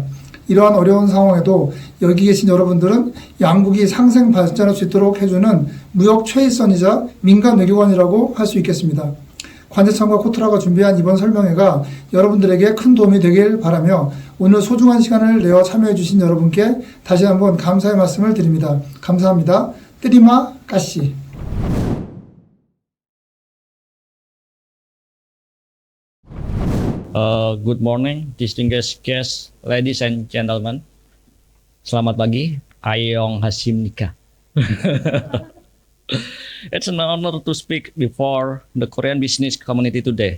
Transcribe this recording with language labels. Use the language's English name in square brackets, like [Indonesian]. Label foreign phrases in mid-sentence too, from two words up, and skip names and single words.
[Korean] 이러한 어려운 상황에도 여기 계신 여러분들은 양국이 상생 발전할 수 있도록 해주는 무역 최일선이자 민간 외교관이라고 할 수 있겠습니다. 관세청과 코트라가 준비한 이번 설명회가 여러분들에게 큰 도움이 되길 바라며 오늘 소중한 시간을 내어 참여해 주신 여러분께 다시 한번 감사의 말씀을 드립니다. 감사합니다. [Indonesian] Terima kasih. [English] Good morning, distinguished guests, ladies and gentlemen. [Indonesian] Selamat pagi, [Korean] 안녕하십니까. [English] It's an honor to speak before the Korean business community today.